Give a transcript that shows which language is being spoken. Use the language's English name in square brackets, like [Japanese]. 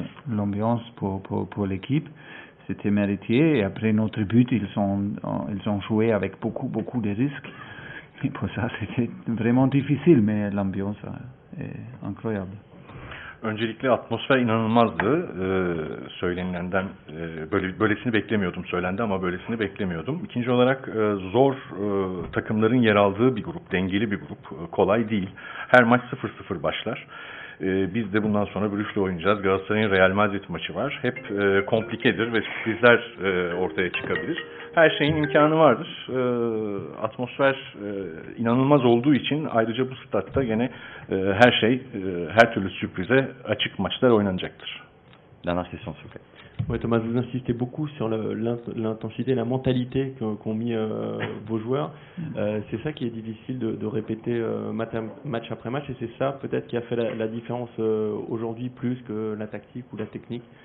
[French] L'ambiance pour l'équipe, c'était mérité. Et après notre but, ils ont joué avec beaucoup de risques. Et pour ça, c'était vraiment difficile, mais l'ambiance est incroyable. [Turkish] Öncelikle atmosfer inanılmazdı. Söylenilenden böylesini beklemiyordum, söylendi ama böylesini beklemiyordum. İkinci olarak zor takımların yer aldığı bir grup, dengeli bir grup, kolay değil. Her maç 0-0 başlar. Biz de bundan sonra Brugge'le oynayacağız. Galatasaray'ın Real Madrid maçı var. Hep komplikedir ve sürprizler ortaya çıkabilir. Her şeyin imkanı vardır. Atmosfer inanılmaz olduğu için ayrıca bu statta gene her türlü sürprize açık maçlar oynanacaktır. [French] Dernière question, s'il vous plaît. Ouais, Thomas, vous insistez beaucoup sur l'intensité, la mentalité qu'ont mis vos joueurs. C'est ça qui est difficile de répéter match après match, et c'est ça peut-être qui a fait la différence aujourd'hui plus que la tactique ou la technique.